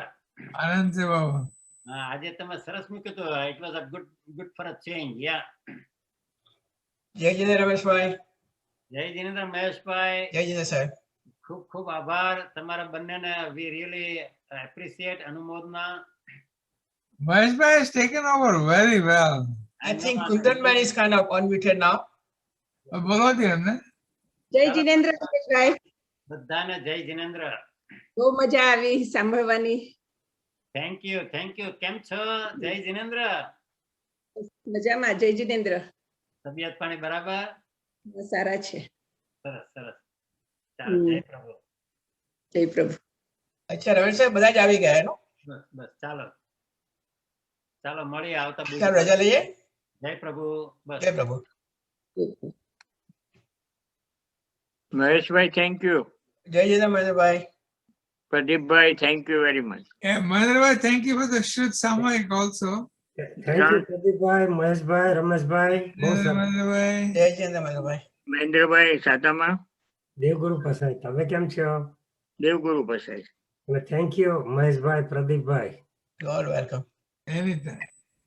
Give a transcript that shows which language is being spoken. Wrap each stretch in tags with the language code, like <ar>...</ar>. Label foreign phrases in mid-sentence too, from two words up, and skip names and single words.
<gu>આનંદ છે બહુ. હા, આજે તમે સરસ મૂક્યું તો</gu> <en>it was a good for a change.</en> <gu>યા. જય જિનેન્દ્ર રમેશભાઈ. જય જિનેન્દ્ર મહેશભાઈ. જય જિનેન્દ્ર સાહેબ. ખૂબ ખૂબ આભાર તમારા બંનેને.</gu> <en>we really appreciate.</en> <gu>અનુમોદના.</gu> <en>Maheshbhai has taken over very well. I think Kundanban is kind of unmuted now.</en> <gu>બોલો દે એમને. જય જિનેન્દ્ર રમેશભાઈ. બધાને જય જિનેન્દ્ર. બહુ મજા આવી સાંભળવાની.</gu> <en>thank you, thank you.</en> <gu>કેમ છો? જય જિનેન્દ્ર. મજામાં. જય જિનેન્દ્ર. તબિયત પાણી બરાબર? સારા છે. સરસ સરસ. ચાલો, જય પ્રભુ. જય પ્રભુ. અચ્છા રમેશ સાહેબ બધા જ આવી ગયા એનો. બસ બસ ચાલો ચાલો મળીએ આવતા ચાલો રજા લઈએ. જય પ્રભુ. બસ જય પ્રભુ. મહેશભાઈ,</gu> <en>thank you.</en> <gu>જય જિનેન્દ્ર મહેન્દ્રભાઈ. પ્રદીપભાઈ,</gu> <en>thank you very much.</en> <gu>Maheshbhai, thank you for the Shruti Samohik also.</gu> <en>thank you</en> <gu>પ્રદીપભાઈ, મહેશભાઈ, રમેશભાઈ. બહુ સરસ. Maheshbhai. જય જિનેન્દ્ર મહેન્દ્રભાઈ. મહેન્દ્રભાઈ, સાતામાં દેવગુરુ પસાય. તમે કેમ છો? દેવગુરુ પસાય. અને</gu> <en>thank you</en> <gu>મહેશભાઈ, પ્રદીપભાઈ.</gu> <en>You all welcome. Anytime.</en>